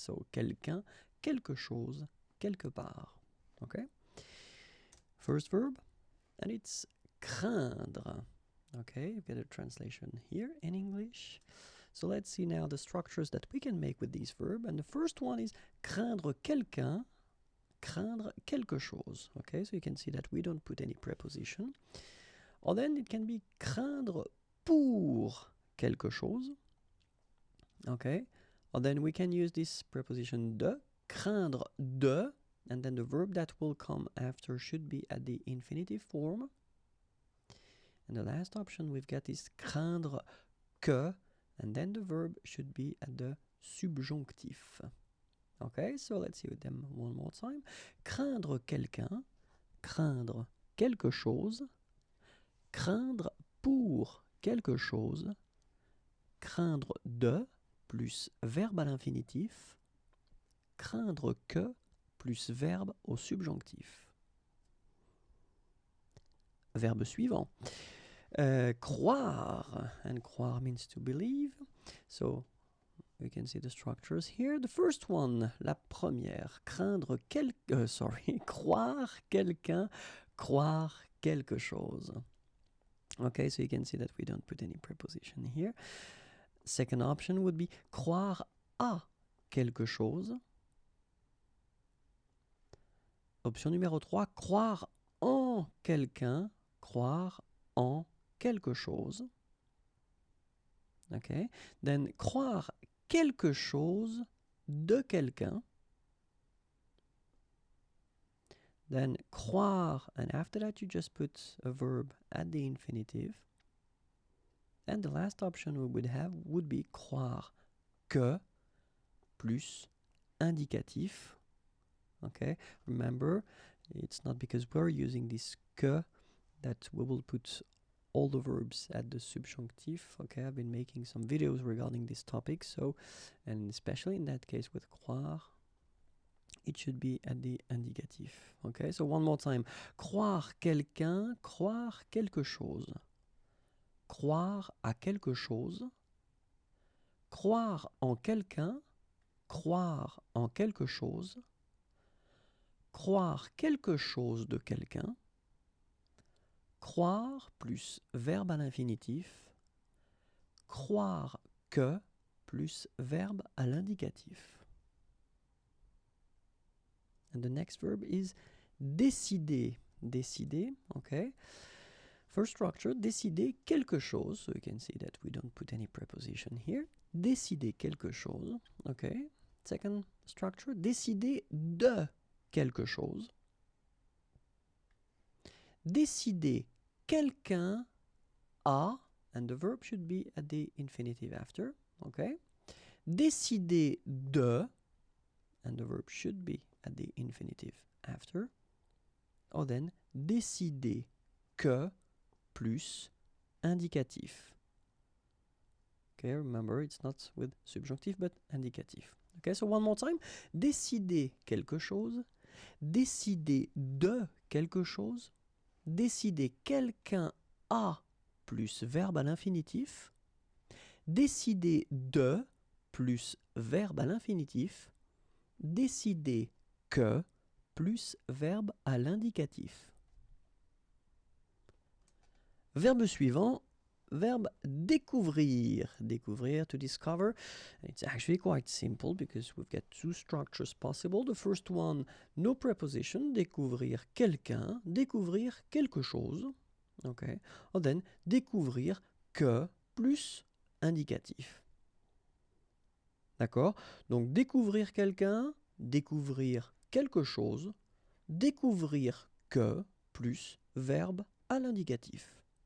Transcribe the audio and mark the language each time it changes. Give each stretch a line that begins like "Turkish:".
French: So, quelqu'un, quelque chose, quelque part.
English: Okay? First verb, and it's craindre. Okay, you've got a translation here in English. So let's see now the structures that we can make with these verbs. And the first one is craindre quelqu'un, craindre quelque chose. Okay, so you can see that we don't put any preposition. Or then it can be craindre pour quelque chose. Okay, or then we can use this preposition de, craindre de, and then the verb that will come after should be at the infinitive form. And the last option we've got is craindre que, and then the verb should be at the subjonctif. Okay, so let's see with them one more time.
French: Craindre quelqu'un, craindre quelque chose, craindre pour quelque chose, craindre de plus verbe à l'infinitif, craindre que plus verbe au subjonctif. Verbe suivant.
English: Croire, and croire means to believe. So we can see the structures here.
French: The first one, la première, croire quelqu'un, croire quelque chose.
English: Okay, so you can see that we don't put any preposition here. Second option would be croire à quelque chose.
French: Option numéro 3, croire en quelqu'un, croire en quelque chose. Okay. Then croire quelque chose de quelqu'un.
English: Then croire, and after that you just put a verb at the infinitive. And the last option we would have would be croire que plus indicatif. Okay, remember, it's not because we're using this que that we will put all the verbs at the subjunctive. Okay, I've been making some videos regarding this topic, so, and especially in that case with croire, it should be at the indicatif. Okay, so one more time.
French: Croire quelqu'un, croire quelque chose. Croire à quelque chose. Croire en quelqu'un, croire en quelque chose. Croire quelque chose de quelqu'un. Croire plus verbe à l'infinitif. Croire que plus verbe à l'indicatif.
English: And the next verb is décider. Décider, okay.
French: First structure, décider quelque chose.
English: So you can see that we don't put any preposition here.
French: Décider quelque chose, okay. Second structure, décider de quelque chose.
English: Décider quelqu'un a, and the verb should be at the infinitive after, okay. Décider de, and the verb should be at the infinitive after.
French: Or then, décider que plus indicatif.
English: Okay, remember, it's not with subjonctif, but indicatif. Okay, so one more time.
French: Décider quelque chose. Décider de quelque chose. Décider quelqu'un a plus verbe à l'infinitif. Décider de plus verbe à l'infinitif. Décider que plus verbe à l'indicatif. Verbe suivant, verbe découvrir. Découvrir, to discover.
English: It's actually quite simple because we've got two structures possible. The first one, no preposition, découvrir quelqu'un, découvrir quelque chose. Okay.
French: Or then, découvrir que plus indicatif. D'accord? Donc, découvrir quelqu'un, découvrir quelque chose, découvrir que plus verbe à l'indicatif.